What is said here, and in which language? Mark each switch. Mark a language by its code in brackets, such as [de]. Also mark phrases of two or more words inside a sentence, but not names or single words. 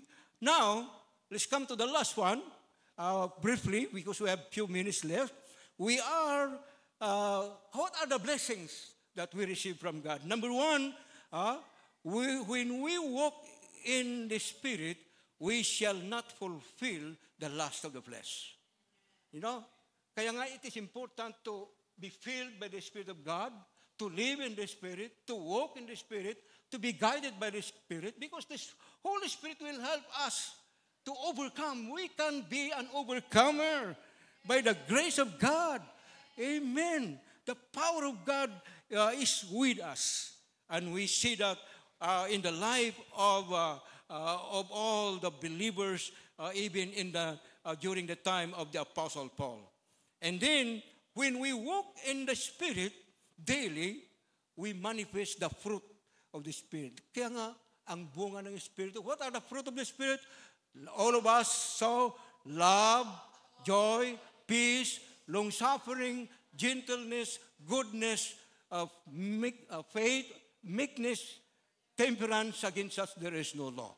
[en] Now, let's come to the last one, briefly, because we have a few minutes left. What are the blessings that we receive from God? Number one, when we walk in the Spirit, we shall not fulfill the lust of the flesh. You know? [tl] Kaya nga [en] it is important to be filled by the Spirit of God, to live in the Spirit, to walk in the Spirit, to be guided by the Spirit, because the Holy Spirit will help us to overcome. We can be an overcomer by the grace of God. Amen. The power of God is with us. And we see that in the life of all the believers, even during the time of the Apostle Paul. And then, when we walk in the Spirit daily, we manifest the fruit of the Spirit. [tl] Kaya nga, ang bunga ng Espiritu. What are the fruit of the Spirit? All of us saw love, joy, peace, long-suffering, gentleness, goodness, faith, meekness, temperance. Against us there is no law.